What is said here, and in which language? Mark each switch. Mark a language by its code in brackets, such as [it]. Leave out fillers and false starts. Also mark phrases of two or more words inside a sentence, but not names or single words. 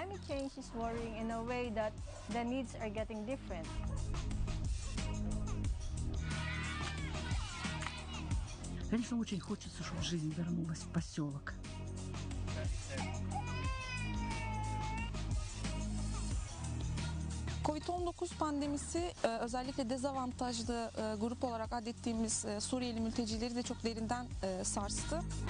[en] change is worrying in a way that the needs are getting different. [ru] Конечно, очень хочется, чтобы жизнь вернулась в поселок. [tr] Covid-19 pandemisi özellikle dezavantajlı grup olarak adettiğimiz Suriyeli mültecileri de çok derinden sarstı.